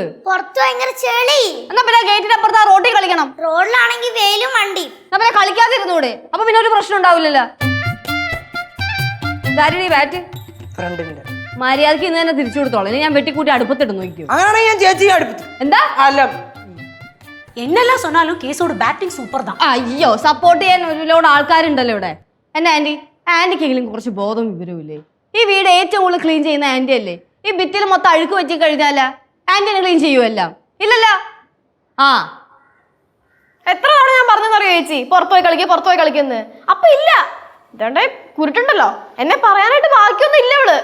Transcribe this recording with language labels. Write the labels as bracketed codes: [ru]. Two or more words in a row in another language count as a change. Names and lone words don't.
[ml] പുറത്ത് ഭയങ്കര ചെളി. എന്നാ പിന്നെ ഗേറ്റിന്റെ അപ്പുറത്ത് ആ റോഡിൽ കളിക്കണം. റോഡിലാണെങ്കിൽ വെയിലും വണ്ടി. എന്നാ പിന്നെ കളിക്കാതിരുന്നൂടെ? അപ്പൊ പിന്നെ ഒരു പ്രശ്നം ഉണ്ടാവില്ലല്ലോ. ബാറ്റ് മര്യാദക്ക് ഇന്ന് തന്നെ തിരിച്ചു കൊടുത്തോളാം. ഞാൻ വെട്ടിക്കൂട്ടി അടുപ്പത്തിട്ട് നോക്കിയോ. അങ്ങനെയാണെങ്കിൽ ഞാൻ ചേച്ചി അടുപ്പത്ത്. എന്താ? അല്ല [ta] என்னெல்லாம் சொன்னாலும் கேஸோட பேட்டிங் சூப்பர் தான். [ml] അയ്യോ സപ്പോർട്ട് ചെയ്യാൻ ഒരുപാട് ആൾക്കാരുണ്ടല്ലോ ഇവിടെ. എന്നെ ആന്റിക്കെങ്കിലും കുറച്ച് ബോധം വിവരമില്ലേ? ഈ വീട് ഏറ്റവും കൂടുതൽ ക്ലീൻ ചെയ്യുന്ന ആന്റി അല്ലേ? ഈ ഭിത്തിയിൽ മൊത്തം അഴുക്ക് വെച്ച് കഴിഞ്ഞാല ആന്റിനെ ക്ലീൻ ചെയ്യുമല്ലോ? ഇല്ലല്ലോ. എത്ര തവണ ഞാൻ പറഞ്ഞെന്നറിയോ ചേച്ചി, പുറത്തു പോയി കളിക്കുന്നു. അപ്പൊ ഇല്ല, ഇതോണ്ടെ കുരുട്ടുണ്ടല്ലോ, എന്നെ പറയാനായിട്ട് ബാക്കിയൊന്നും ഇല്ല ഇവള്.